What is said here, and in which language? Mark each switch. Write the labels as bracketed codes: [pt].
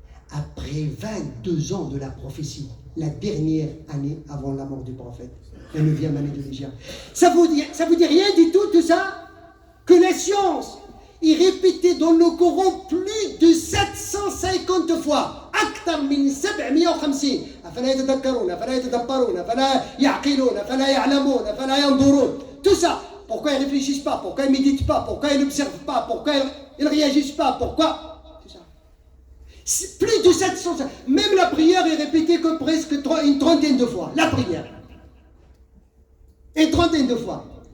[fr] Après 22 ans de la prophétie, la dernière année avant la mort du prophète, la 9e année de l'Hégire. Ça vous dit rien du tout ça? Que la science est répétée dans le Coran plus de 750 fois. [ar] أكثر من 750. أفلا يتذكرون أفلا يتدبرون أفلا يعقلون أفلا يعلمون أفلا ينظرون. [fr] Tout ça. Pourquoi ils ne réfléchissent pas? Pourquoi ils ne méditent pas? Pourquoi ils n'observent pas? Pourquoi ils ne réagissent pas? Pourquoi? Tout ça. C'est plus de 700. Même la prière est répétée que presque une trentaine de fois. La prière. Une trentaine de fois.